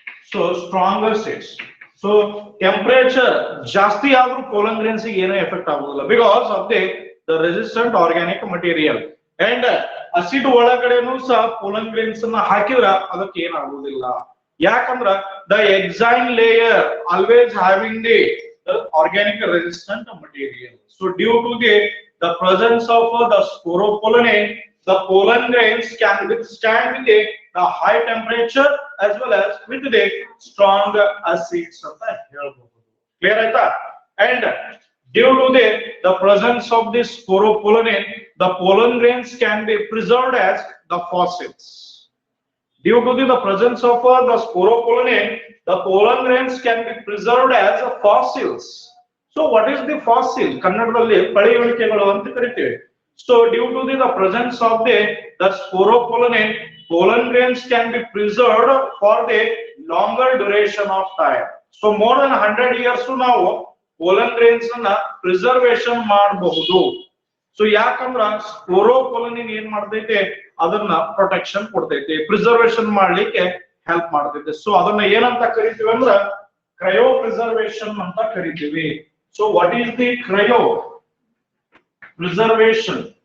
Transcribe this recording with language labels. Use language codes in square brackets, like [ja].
[en] So strong acids. So temperature [kn] ಜಾಸ್ತಿ ಆದ್ರೂ [en] pollen grains [kn] ಗೆ ಏನೂ ಎಫೆಕ್ಟ್ ಆಗೋದಿಲ್ಲ [en] because of the resistant organic material. And [kn] acid ಒಳಗಡೆನೂ ಸಹ ಪೋಲನ್ ಗ್ರೇನ್ಸ್ ಅನ್ನ ಹಾಕಿದ್ರ ಅದಕ್ಕೆ ಏನಾಗುವುದಿಲ್ಲ. [en] ಯಾಕಂದ್ರ the exine layer always having the organic resistant material. So due to the presence of the sporopollen, the pollen grains can withstand the high temperature as well as with the strong acids [kn] ಅಂತ ಹೇಳಬಹುದು. [en] Clear [kn] ಆಯ್ತಾ? [en] And due to the presence of this sporopollen, the pollen grains can be preserved as the fossils. Due to the presence of the sporopollen, the pollen grains can be preserved as fossils. So what is the fossil? [kn] ಕನ್ನಡದಲ್ಲಿ ಪಳೆಯುಳಿಕೆಗಳು ಅಂತ ಕರೀತೀವಿ. [en] So due to the presence of the sporopollen, pollen grains can be preserved for the longer duration of time. So more than 100 years ನಾವು pollen grains [kn] ಅನ್ನ preservation ಮಾಡಬಹುದು. So ಯಾಕಂದ್ರ ಸ್ಪೋರೋಪೊಲನಿನ್ ಏನ್ ಮಾಡ್ತೈತೆ ಅದನ್ನ protection ಕೊಡ್ತೈತೆ, preservation ಮಾಡ್ಲಿಕ್ಕೆ ಹೆಲ್ಪ್ ಮಾಡ್ತೈತೆ. ಸೊ ಅದನ್ನ ಏನಂತ ಕರಿತೀವಿ ಅಂದ್ರ ಕ್ರಯೋ ಪ್ರಿಸರ್ವೇಶನ್ ಅಂತ ಕರಿತೀವಿ. [en] So what is the cryopreservation?